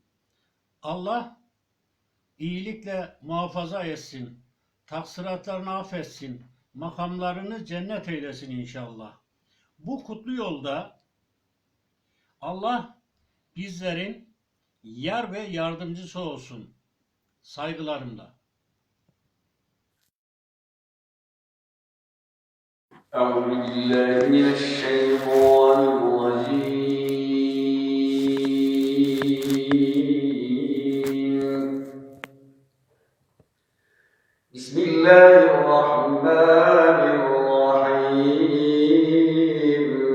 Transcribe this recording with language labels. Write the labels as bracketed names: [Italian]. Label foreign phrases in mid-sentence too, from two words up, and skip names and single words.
[Turkish] Allah iyilikle muhafaza etsin, taksiratlarını affetsin, makamlarını cennet eylesin inşallah. Bu kutlu yolda Allah bizlerin yar ve yardımcısı olsun. Saygılarımla. [Arabic] أعوذ بالله من الشيطان الرجيم بسم الله الرحمن الرحيم